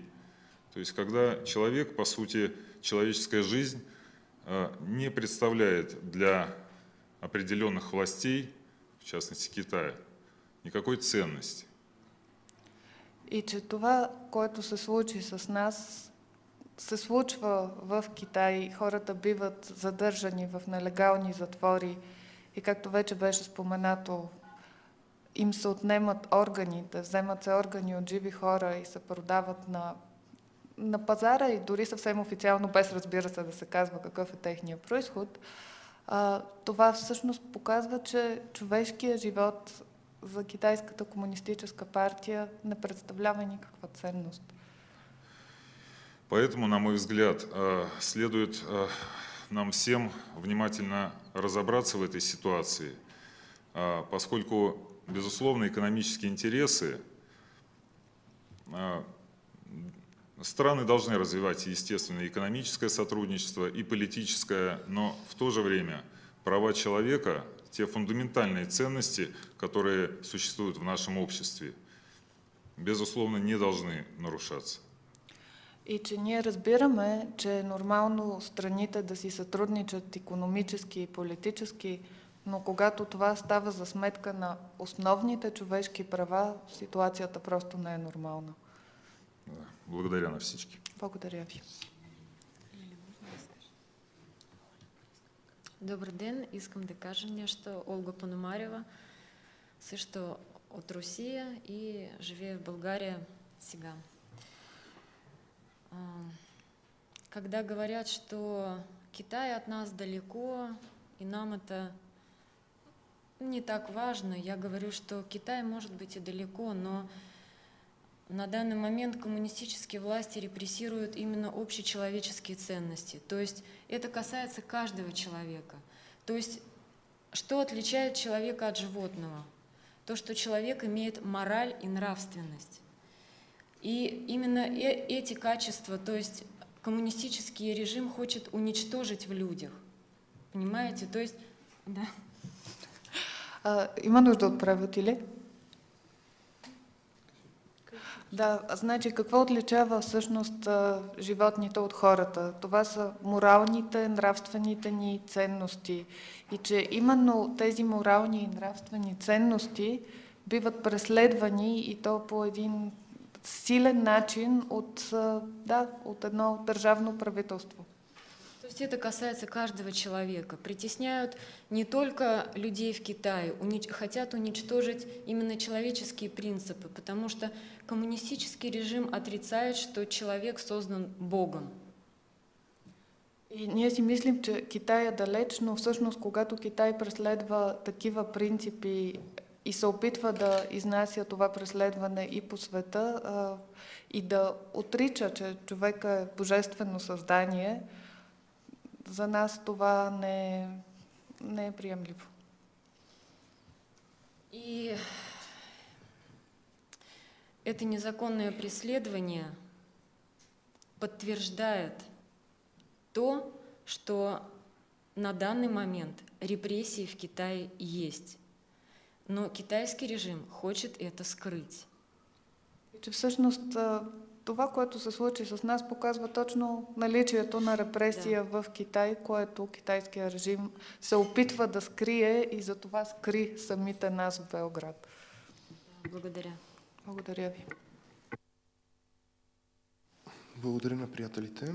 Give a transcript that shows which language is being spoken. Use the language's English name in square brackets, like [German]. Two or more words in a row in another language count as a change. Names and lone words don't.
[Russian] То есть, когда человек, по сути, человеческая жизнь не представляет для определенных властей, в частности Китая, никакой ценности. [Bulgarian] И че това, което се случи с нас, се случва в Китай, хората биват задържани в нелегални затвори и както вече беше споменато, им се отнемат органите, вземат се органи от живи хора и се продават на на пазара и дори съвсем официално, без разбира се да се казва какъв е техния произход, това всъщност показва, че човешкият живот за Китайската комунистическа партия не представлява никаква ценност. [Russian] Поэтому, на мой взгляд, следует нам всем внимательно разобраться в этой ситуации, поскольку, безусловно, экономические интересы страны должны развивать, естественно, экономическое сотрудничество и политическое, но в то же время права человека, те фундаментальные ценности, которые существуют в нашем обществе, безусловно, не должны нарушаться. [Bulgarian] И че ние разбираме, че е нормално страните да си сътрудничат икономически и политически, но когато това става за сметка на основните човешки права, ситуацията просто не е нормална. Благодаря на всички. Благодаря ви. Добър ден, искам да кажа нещо. Олга Пономарева, също от Русия и живее в България сега. [Russian] Когда говорят, что Китай от нас далеко, и нам это не так важно, я говорю, что Китай может быть и далеко, но на данный момент коммунистические власти репрессируют именно общечеловеческие ценности. То есть это касается каждого человека. То есть что отличает человека от животного? То, что человек имеет мораль и нравственность. И именно эти качества, то есть коммунистический режим хочет уничтожить в людях. Понимаете? То есть, да. [Bulgarian] Има нужда от превод или? Да, значи какво отличава всъщност животните от хората? Това са моралните, нравствените ни ценности. И че именно тези морални и нравствени ценности биват преследвани и то по един силен начин от едно държавно правителство. [Russian] То есть это касается каждого человека. Притесняют не только людей в Китае, хотят уничтожить именно человеческие принципы, потому что коммунистический режим отрицает, что человек создан Богом. [Bulgarian] И ние си мислим, че Китай е далеч, но всъщност когато Китай преследва такива принципи и се опитва да изнася това преследване и по света и да отрича, че човека е божествено създание, за нас това не е приемливо. [Russian] И это незаконное преследование подтверждает то, что на данный момент репрессии в Китае есть. Но китайский режим хочет это скрыть. [Bulgarian] И че всъщност това, което се случи с нас, показва точно наличието на репресия в Китай, което китайския режим се опитва да скрие и затова скри самите нас в Белград. Благодаря. Благодаря ви. Благодаря на приятелите.